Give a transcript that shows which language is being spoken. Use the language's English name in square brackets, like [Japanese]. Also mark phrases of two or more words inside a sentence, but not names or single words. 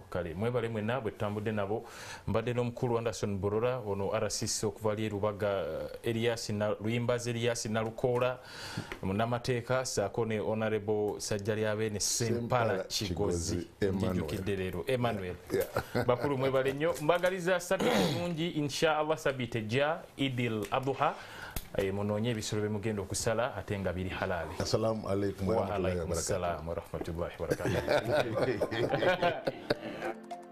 [Ganda] Kale mwebale mwenna bwe tutambudde nabo. Mbadde n'omukulu Anderson Borora ono RCC okuva ali Rubaga Luyimbazi Elias Nalukoola munnamateeka saako ne Honorable Sajjalyabeene Sempala Kigozi njijjukidde leero Emmanuel. Bakulu mwebale nnyo mbagaliza sabbiiti ennungi inshallah sabbiiti ejja Idil Adha munoonye ebisolo bye mugenda okusala ate nga biri halali. [Arabic] السلام عليكم ورحمة الله وبركاته. وعليكم السلام ورحمة الله وبركاته.